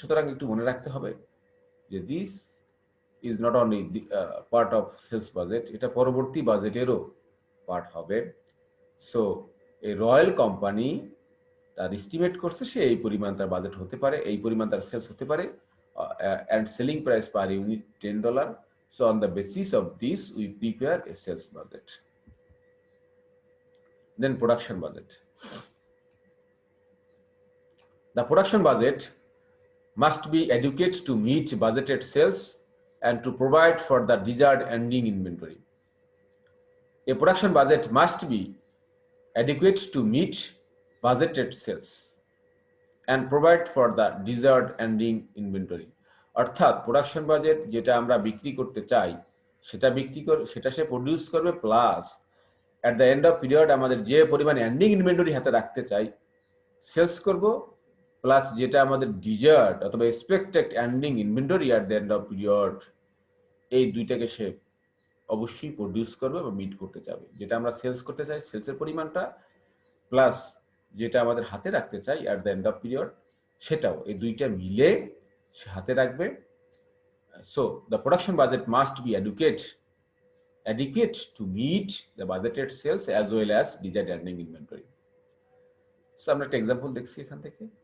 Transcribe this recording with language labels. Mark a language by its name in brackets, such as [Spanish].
[Bangla] সুতরাং একটু মনে রাখতে হবে যে [English] this is not only part of sales budget, [Bangla] এটা পরবর্তী বাজেটেরও পার্ট হবে। সো এই রয়্যাল কোম্পানি তার এস্টিমেট করছে সে এই পরিমাণ তার বাজেট হতে পারে, এই পরিমাণ তার সেলস হতে পারে, [English] and selling price per unit $10. So on the basis of this we prepare a sales budget. Then production budget. The production budget must be adequate to meet budgeted sales and to provide for the desired ending inventory. A production budget must be adequate to meet budgeted sales and provide for the desired ending inventory. [Bangla] অর্থাৎ production budget যেটা আমরা বিক্রি করতে চাই সেটা সে produce করবে, plus [English] at the end of period [Bangla] আমাদের যে পরিমাণ এন্ডিং ইনভেন্টরি হাতে রাখতে চাই সেলস করব, প্লাস যেটা আমাদের ডিজার্ড অথবা expected ending inventory at the end of period, এই দুইটাকে সে অবশ্যই প্রডিউস করবে বা মিট করতে চাবে। যেটা আমরা সেলস করতে চাই সেলসের পরিমাণটা, প্লাস যেটা আমাদের হাতে রাখতে চাই [English] at the end of period [Bangla] সেটাও, এই দুইটা মিলে সে হাতে রাখবে। [English] So the production budget must be adequate to meet the budgeted sales as well as desired ending inventory. [Bangla] So আমরা একটা এক্সাম্পল দেখছি এখান থেকে।